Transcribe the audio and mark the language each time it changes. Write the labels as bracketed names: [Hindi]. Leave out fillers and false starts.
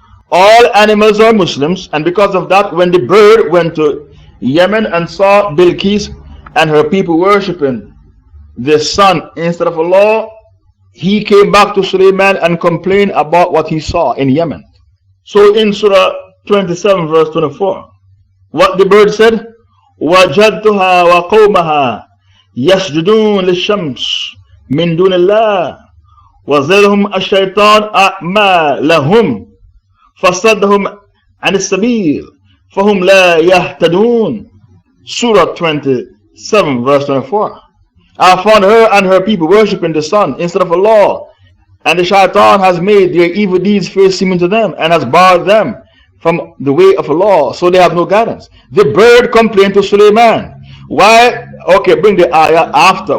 [English] All animals are Muslims, and because of that, when the bird went to Yemen and saw Bilqis and her people worshipping the sun instead of Allah, he came back to Sulaiman and complained about what he saw in Yemen. So in Surah 27 verse 24, what the bird said, [Arabic] وَجَدْتُهَا وَقَوْمَهَا يَسْجُدُونَ لِلشَّمْسِ مِن دُونِ اللَّهِ وَزَيْدَهُمْ الشَّيْطَانُ أَعْمَالَهُمْ فَصَدَّهُمْ عَنِ السَّبِيلِ فَهُمْ لَا يَهْتَدُونَ. [English] Surah 27 verse 24. I found her and her people worshipping the sun instead of Allah, and the shaitan has made their evil deeds fair seeming to them and has barred them from the way of Allah, so they have no guidance. The bird complained to Sulaiman. Why? Okay, bring the ayah after.